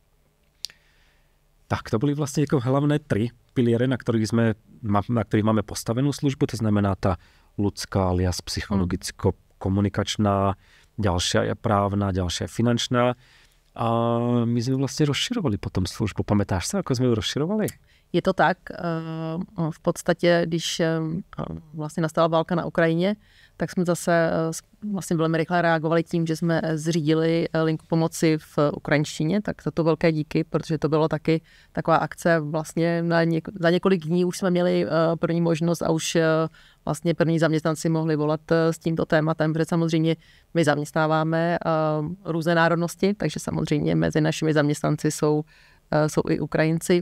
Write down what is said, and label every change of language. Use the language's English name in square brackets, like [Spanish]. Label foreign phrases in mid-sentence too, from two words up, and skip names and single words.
[Slovak] Tak, to boli vlastne ako hlavné 3 piliere, na ktorých máme postavenú službu, to znamená tá ľudská alias psychologicko-komunikačná, ďalšia je právna, ďalšia je finančná. A my sme vlastne rozširovali potom službu. Pamätáš sa, ako sme ju rozširovali? [Czech] Je to tak. V podstatě, když vlastně nastala válka na Ukrajině, tak jsme zase vlastně velmi rychle reagovali tím, že jsme zřídili linku pomoci v ukrajinštině, tak za to velké díky, protože to bylo taky taková akce vlastně za několik dní už jsme měli první možnost a už vlastně první zaměstnanci mohli volat s tímto tématem, protože samozřejmě my zaměstnáváme různé národnosti, takže samozřejmě mezi našimi zaměstnanci jsou i Ukrajinci.